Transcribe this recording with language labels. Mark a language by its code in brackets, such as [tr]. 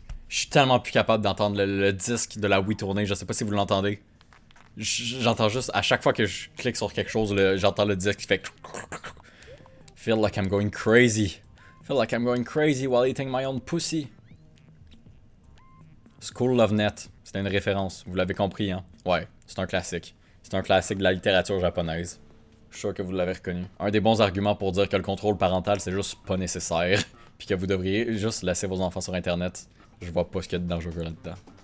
[fr] Je suis tellement plus capable d'entendre le disque de la Wii tourner, je sais pas si vous l'entendez. J'entends juste, à chaque fois que je clique sur quelque chose, j'entends le disque qui fait... [en] Feel like I'm going crazy. Feel like I'm going crazy while eating my own pussy. [fr] School of Net, c'était une référence, vous l'avez compris, hein? Ouais, c'est un classique. C'est un classique de la littérature japonaise. Je suis sûr que vous l'avez reconnu. Un des bons arguments pour dire que le contrôle parental, c'est juste pas nécessaire. Puis que vous devriez juste laisser vos enfants sur Internet. Je vois pas ce qu'il y a de dangereux là-dedans.